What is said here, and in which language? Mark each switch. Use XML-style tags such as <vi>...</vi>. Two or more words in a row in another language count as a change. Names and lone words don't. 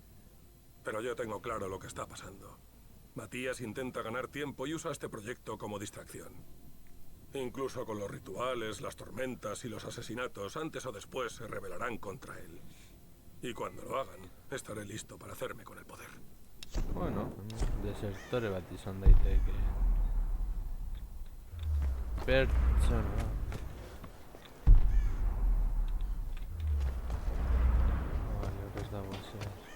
<es>Pero yo tengo claro lo que está pasando. Matías intenta ganar tiempo y usa este proyecto como distracción. Incluso con los rituales, las tormentas y los asesinatos, antes o después se rebelarán contra él. Y cuando lo hagan, estaré listo para hacerme con el poder.</es> <eu>Bueno, desertore bat izan daiteke. Pertsona. Vale, horrez dago zer.</eu>